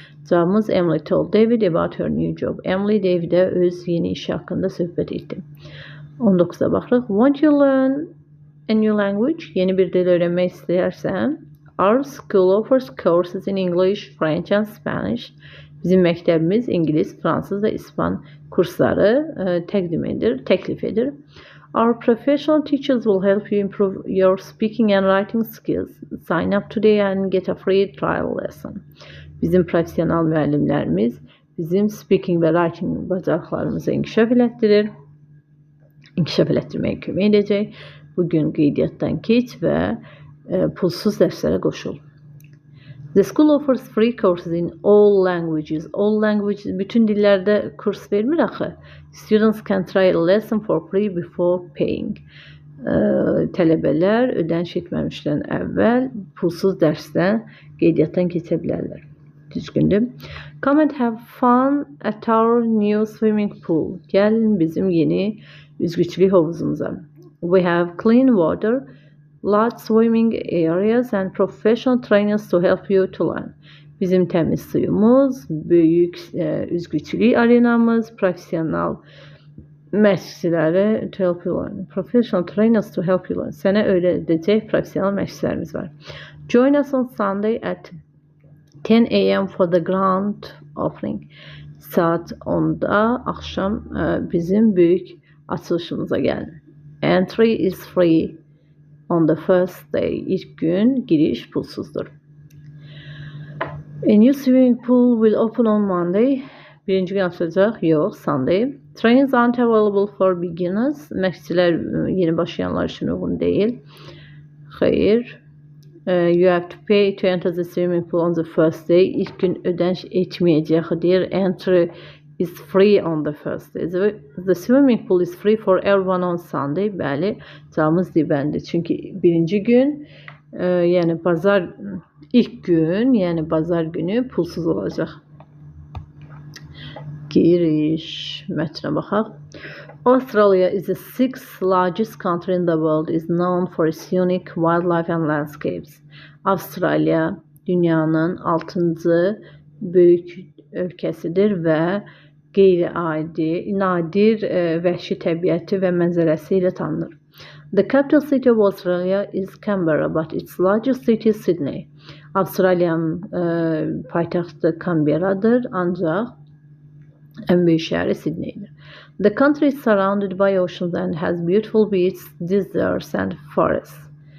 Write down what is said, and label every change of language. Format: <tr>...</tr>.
<az>Cavabımız</az> <en>Emily told David about her new job.</en> <az>Emily David'e öz yeni işi hakkında söhbət etdi. 19'a baxırıq.</az> <en>Want you learn a new language?</en> <az>Yeni bir dil öğrenmək istəyirsən?</az> <en>Our school offers courses in English, French and Spanish.</en> <az>Bizim məktəbimiz İngilis, Fransız və İspan kursları təklif edir.</az> <en>Our professional teachers will help you improve your speaking and writing skills. Sign up today and get a free trial lesson.</en> <az>Bizim profesyonel müəllimlərimiz bizim speaking və writing bacarıqlarımızı inkişaf elətdirməyə kömək edəcək. Bugün qeydiyyatdan keç və pulsuz dərslərə qoşul.</az> <en>The school offers free courses in all languages. All languages,</en> <az>bütün dillərdə kurs vermir axı.</az> <en>Students can try a lesson for free before paying.</en> <az>Tələbələr ödəniş etməmişdən əvvəl pulsuz dərsdən qeydiyyatdan keçə bilərlər. Düzgündür.</az> <en>Come and have fun at our new swimming pool.</en> <az>Gəlin bizim yeni üzgüçülük havuzumuza.</az> <en>We have clean water, large swimming areas and professional trainers to help you to learn.</en> <az>Bizim təmiz suyumuz, böyük üzgüçülük arenamız, profesyonel məşqçiləri</az> <en>to help you learn. Professional trainers to help you learn.</en> <az>Sənə öyrədəcək profesyonel məşqçilərimiz var.</az> <en>Join us on Sunday at 10 a.m. for the grand opening.</en> <az>Saat 10'da akşam bizim büyük açılışımıza gəlin.</az> <en>Entry is free on the first day.</en> <az>İlk gün giriş pulsuzdur.</az> <en>A new swimming pool will open on Monday.</en> <az>Birinci gün açılacaq. Yox,</az> <en>Sunday. Trains aren't available for beginners.</en> <az>Məşqçilər yeni başlayanlar üçün uyğun deyil. Xeyr.</az> <en>You have to pay to enter the swimming pool on the first day.</en> <az>İlk gün ödəniş etməyəcək deyir.</az> <en>Entry is free on the first day. The swimming pool is free for everyone on Sunday.</en> <az>Bəli, cavabımız D-bəndi. Çünki birinci gün, yəni ilk gün, yəni bazar günü pulsuz olacaq. Giriş mətnə baxaq.</az> <en>Australia is the 6th largest country in the world, is known for its unique wildlife and landscapes.</en> <az>Avustralya dünyanın 6. böyük ölkəsidir və qeyri-adi, nadir vəhşi təbiəti və mənzərəsi ilə tanınır.</az> <en>The capital city of Australia is Canberra, but its largest city is Sydney.</en> <az>Avustralya'nın paytaxtı Canberra'dır, ancaq ən böyük şəhəri Sydney'dir.</az> <en>The country is surrounded by oceans and has beautiful beaches, deserts and forests.</en>